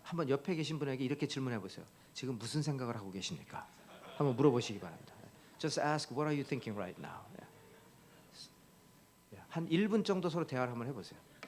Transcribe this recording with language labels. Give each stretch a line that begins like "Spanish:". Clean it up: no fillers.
Korean: 한번 옆에 계신 분에게 이렇게 질문해 보세요. 지금 무슨 생각을 하고 계십니까? 한번 물어보시기 바랍니다.
English: Just ask, what are you thinking right now?
Korean: 한 1분 정도 서로 대화를 한번 해보세요.